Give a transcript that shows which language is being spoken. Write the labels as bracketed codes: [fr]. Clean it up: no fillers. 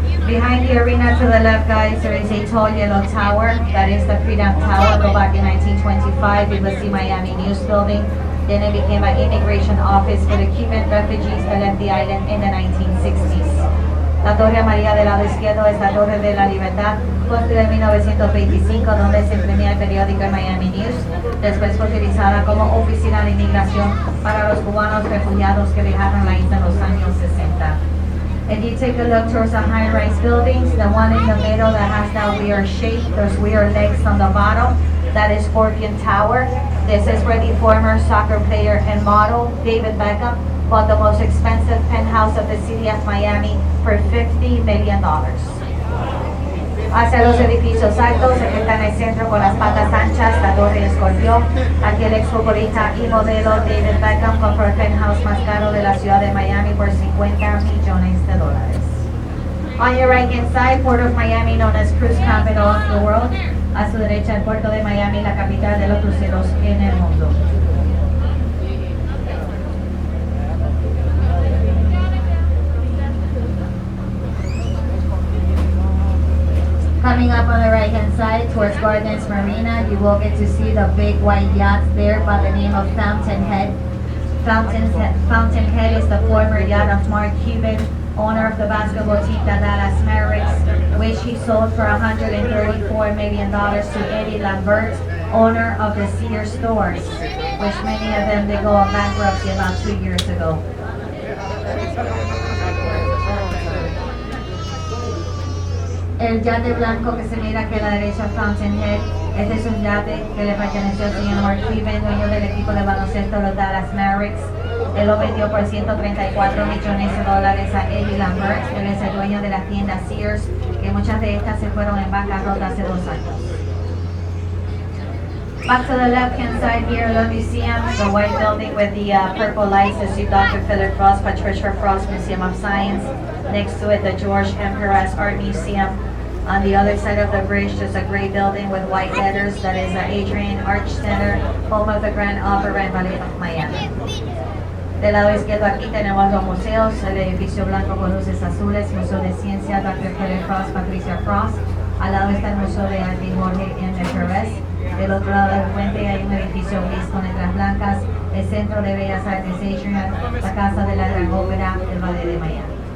[en] Behind the arena to the left, guys, there is a tall yellow tower. That is the Freedom Tower. Go back in 1925. It was the Miami News Building. Then it became an immigration office for the Cuban refugees that left the island in the 1960s. [es] La Torre Amarilla del lado izquierdo es la Torre de la Libertad, construida en 1925, donde se imprimía el periódico Miami News. Después fue utilizada como oficina de inmigración para los cubanos refugiados que dejaron la isla en los años 60. [en] If you take a look towards the high-rise buildings, the one in the middle that has that weird shape, those weird legs on the bottom, that is Scorpion Tower. This is where the former soccer player and model, David Beckham, bought the most expensive penthouse of the city of Miami for $50 million. [es] Hacia los edificios altos, el que está en el centro con las patas anchas, la Torre Escorpión. Aquí el exfutbolista y modelo David Beckham compró el penthouse más caro de la ciudad de Miami por $50 millones. [en] On your right hand side, Port of Miami, known as Cruise Capital of the world. [es] A su derecha, el puerto de Miami, la capital de los cruceros en el mundo. [en] Coming up on the right hand side towards Gardens Marina, you will get to see the big white yacht there by the name of Fountainhead. Fountainhead is the former yacht of Mark Cuban, owner of the basketball team, the Dallas Mavericks, which he sold for $134 million to Eddie Lambert, owner of the Sears stores, which many of them, they go on bankruptcy about 2 years ago. [es] El yate blanco que se mira aquí a la derecha, Fountainhead, este es un yate que le perteneció al señor Mark Cuban, dueño del equipo de baloncesto de los Dallas Mavericks. Él lo vendió por $134 millones a Eddie Lambert. Él es el dueño de la tienda Sears, que muchas de estas se fueron en bancarrota hace 2 años. [en] Back to the left-hand side here, the museum, the white building with the purple lights is the Dr. Philip Frost, Patricia Frost Museum of Science. Next to it, the George Emperor's Art Museum. On the other side of the bridge, there's a gray building with white letters that is the Adrian Arch Center, home of the Grand Opera and Ballet of Miami. [es] Del lado izquierdo aquí tenemos los museos, el edificio blanco con luces azules, Museo de Ciencia, Dr. Philip Frost, Patricia Frost. Al lado está el Museo de Arte Jorge M. Pérez. Del otro lado del puente hay un edificio gris con letras blancas, el Centro de Bellas Artes Adrian, la Casa de la Gran Ópera, el Ballet de Miami.